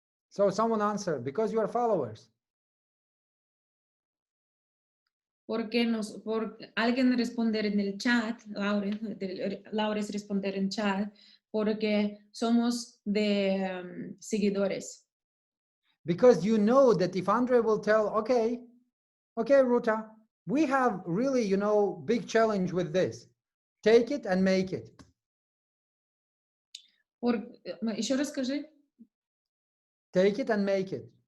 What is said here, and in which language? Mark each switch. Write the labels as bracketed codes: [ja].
[en] So someone answer, because you are followers. [es] Porque por alguien responder en el chat, Laura es responder en chat, porque somos de seguidores. [en] Because you know that if Andre will tell, okay, Ruta, we have really, you know, big challenge with this. Take it and make it. [ru] Еще расскажи. [en] Take it and make it.